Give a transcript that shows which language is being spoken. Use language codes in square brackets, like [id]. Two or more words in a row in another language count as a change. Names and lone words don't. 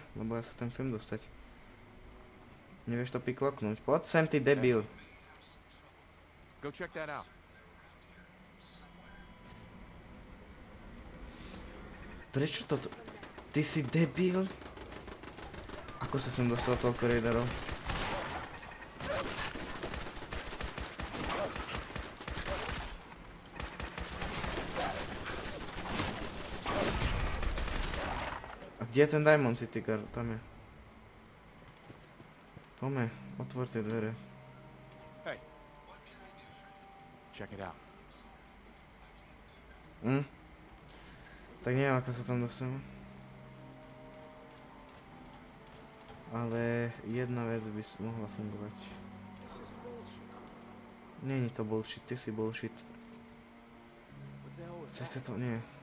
[sk] Lebo ja sa tam chcem dostať. Nevieš to pikloknúť. Poď sem, ty debil. [en] Go check that out. [sk] Prečo toto? Ty si debil? Ako sa sem dostal toľko raiderov? Kde je ten Diamond City Guard? Tam je. Poďme, otvor tie dvere. [en] Hey. Check it out. [sk] Tak neviem, ako sa tam dostaneme. Ale jedna vec by mohla fungovať. Není to bullshit, ty si bullshit. Ceste to nie.